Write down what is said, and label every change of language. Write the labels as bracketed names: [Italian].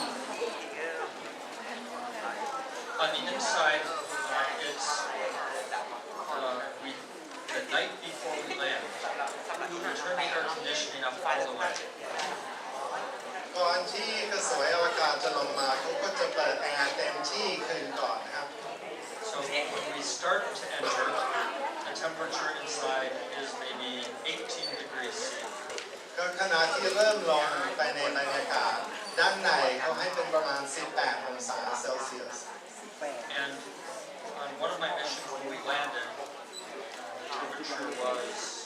[English] On the inside, it's the night before we land, we turn the air conditioning up all the way. [Thai] ก่อนที่กระสวยอวกาศจะลงมาเขาก็จะเปิดแอร์เต็มที่คืนก่อนนะครับ [English] So when we start to enter, the temperature inside is maybe 18 degrees C. [Thai] ก็ขณะที่เริ่มลงไปในบรรยากาศด้านในเขาให้เป็นประมาณ 18 องศาเซลเซียส [English] And on one of my missions when we landed, the temperature was